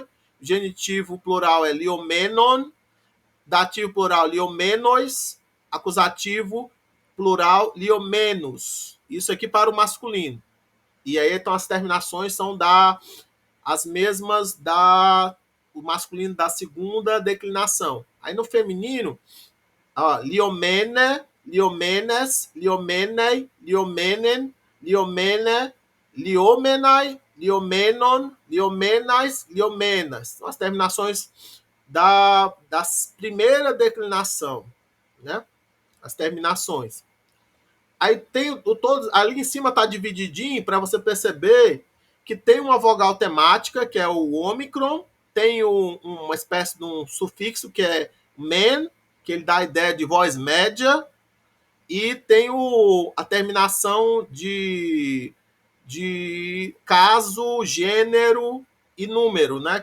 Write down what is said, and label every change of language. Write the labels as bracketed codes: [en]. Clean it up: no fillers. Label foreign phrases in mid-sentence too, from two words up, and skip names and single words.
[pt] Genitivo plural é liomenon. Dativo plural, liomenos. Acusativo plural, liomenos. Isso aqui para o masculino. E aí, então, as terminações são as mesmas o masculino da segunda declinação. Aí, no feminino, [el] λυομένη, λυομένης, λυομένῃ, λυομένην, λυομένη, λυόμεναι, λυομένων, λυομέναις, λυομένας. [pt] São as terminações da primeira declinação, né? As terminações. Aí tem ali em cima está divididinho para você perceber que tem uma vogal temática, que é o ômicron, tem uma espécie de um sufixo que é men, que ele dá a ideia de voz média, e tem a terminação de caso, gênero e número, né?